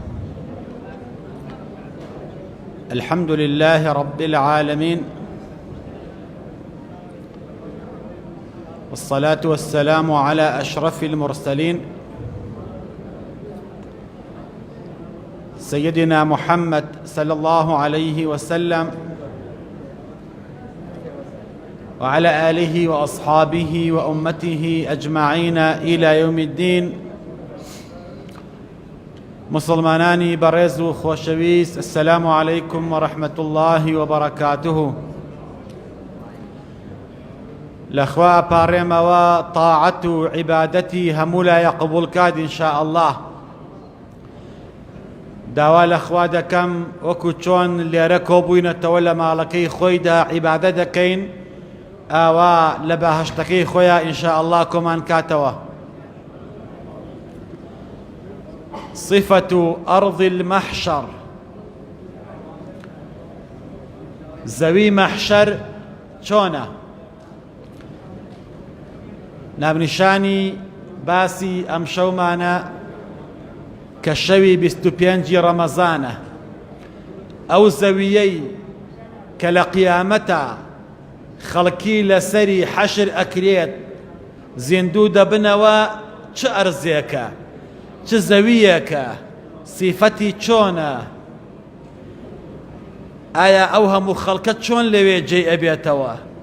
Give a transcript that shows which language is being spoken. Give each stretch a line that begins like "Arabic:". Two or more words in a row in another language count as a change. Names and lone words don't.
Arabic: الحمد لله رب العالمين، والصلاة والسلام على أشرف المرسلين سيدنا محمد صلى الله عليه وسلم وعلى آله وأصحابه وأمته أجمعين إلى يوم الدين.
Central Kurdish: مسلمانانی بەڕێز و خۆشەویست،
Arabic: السلام عليكم ورحمة الله وبركاته.
Central Kurdish: لەخوا پاڕێمەوە طاعەت و عیبادەتی هەموو لایە قبوڵ کات ئینشاء الله. داوا لەخوا دەکەم وەکو چۆن لێرە کۆبووینەتەوە لە ماڵەکەی خۆیدا عیبادەت دەکەین، ئاوا لە بەهەشتەکەی خۆیان ئینشاء الله کۆمان کاتەوە.
Arabic: صفة أرض المحشر،
Central Kurdish: زەوی مەحشەر چۆنە؟ ناونیشانی باسی ئەم شەومانە کە شەوی 25 ڕەمەزانە، ئەو زەویەی کە لە قیامەتە خەڵکی لەسەری حەشر ئەکرێت زیندوو دەبنەوە، چ ئەرزێکە، چ زەویەکە، سیفەتی چۆنە، ئایا ئەو هەموو خەڵکە چۆن لەوێ جێی ئەبێتەوە؟